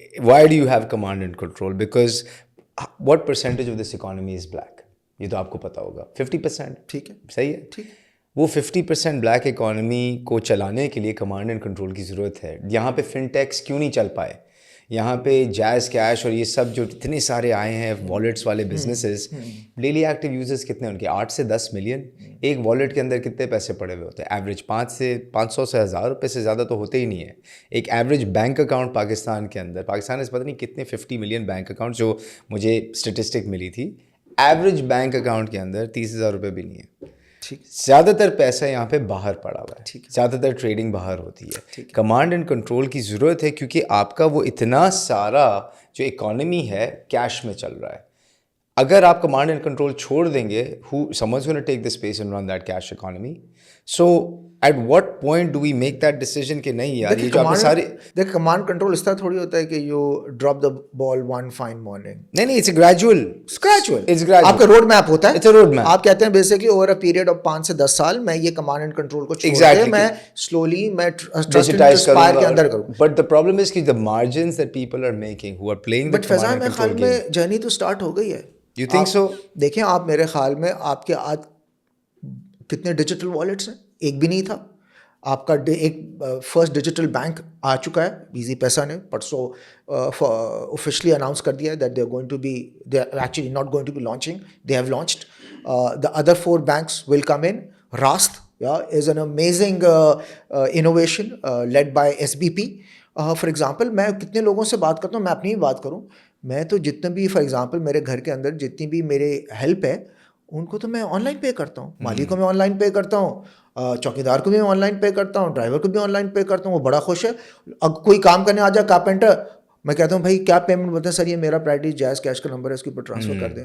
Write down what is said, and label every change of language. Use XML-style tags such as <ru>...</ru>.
<en>Why do you have command and control? Because what percentage of this economy is black?</en> <ur>یہ تو آپ کو پتا ہوگا 50%. ٹھیک ہے, صحیح ہے. وہ 50% بلیک اکانومی کو چلانے کے لیے کمانڈ اینڈ کنٹرول کی ضرورت ہے. یہاں پہ فن ٹیکس کیوں نہیں چل پائے؟ یہاں پہ جائز کیش اور یہ سب جو اتنے سارے آئے ہیں والیٹس والے بزنسز, ڈیلی ایکٹیو یوزرز کتنے ان کے؟ 8 سے 10 ملین. ایک والیٹ کے اندر کتنے پیسے پڑے ہوئے ہوتے ہیں؟ ایوریج 500 سے 1000 روپے سے زیادہ تو ہوتے ہی نہیں ہے. ایک ایوریج بینک اکاؤنٹ پاکستان کے اندر, پاکستان میں پتہ نہیں کتنے 50 ملین بینک اکاؤنٹ, جو مجھے اسٹیٹسٹک ملی تھی, ایوریج بینک اکاؤنٹ کے اندر 30,000 روپے بھی نہیں ہے. زیادہ تر پیسہ یہاں پہ باہر پڑا ہوا ہے, زیادہ تر ٹریڈنگ باہر ہوتی ہے. کمانڈ اینڈ کنٹرول کی ضرورت ہے, کیونکہ آپ کا وہ اتنا سارا جو اکانومی ہے کیش میں چل رہا ہے. اگر آپ کمانڈ اینڈ کنٹرول چھوڑ دیں گے,</ur> <en>someone's going to take the space and run that cash economy. So at what point do we make that decision</en> <ur>کہ نہیں یار یہ جو آپ نے سارے دیکھ, کمانڈ کنٹرول اس طرح تھوڑی ہوتا ہے کہ</ur> <en>You drop the ball one fine morning. نہیں, it's gradual.</en> <ur>آپ کا روڈ میپ ہوتا ہے.</ur> <en>It's a road map.</en> <ur>آپ کہتے ہیں basically</ur> <en>over a period of</en> <ur>5 سے 10 سال میں یہ کمانڈ اینڈ کنٹرول کو چھوڑ کے میں سلولی میں</ur> <en>digitise</en> <ur>اسپائر کے اندر کروں.</ur> <en>But the problem is کہ the margins that people are making who are playing the</en> <ur>but فیضان میرے خیال میں جرنی تو اسٹارٹ ہو گئی ہے.</ur> <en>You think so?</en> <ur>دیکھیں آپ, میرے خیال میں آپ کے آج کتنے ڈیجیٹل والیٹس ہیں؟ ایک بھی نہیں تھا. آپ کا ایک فرسٹ ڈیجیٹل بینک آ چکا ہے, ایزی پیسہ نے پرسوں آفیشلی اناؤنس کر دیا ہے</ur> <en>That they are going to be, they are actually not going to be launching, they have launched. The other 4 banks will come in. Raast is an amazing innovation led by SBP.</en> <ur>For example میں کتنے لوگوں سے بات کرتا ہوں, میں اپنی بھی بات کروں, میں تو جتنے بھی فار ایگزامپل میرے گھر کے اندر جتنی بھی میرے ہیلپ ہے ان کو تو میں آن لائن پے کرتا ہوں. مالی کو میں آن لائن پے کرتا ہوں, چوکیدار کو بھی میں آن لائن پے کرتا ہوں, ڈرائیور کو بھی آن لائن پے کرتا ہوں. وہ بڑا خوش ہے. اب کوئی کام کرنے آ جائے کارپینٹر, میں کہتا ہوں بھائی کیا پیمنٹ بتائیں سر, یہ میرا پرائرٹی جائز کیش کا نمبر ہے, اس کے اوپر ٹرانسفر کر دیں.</ur>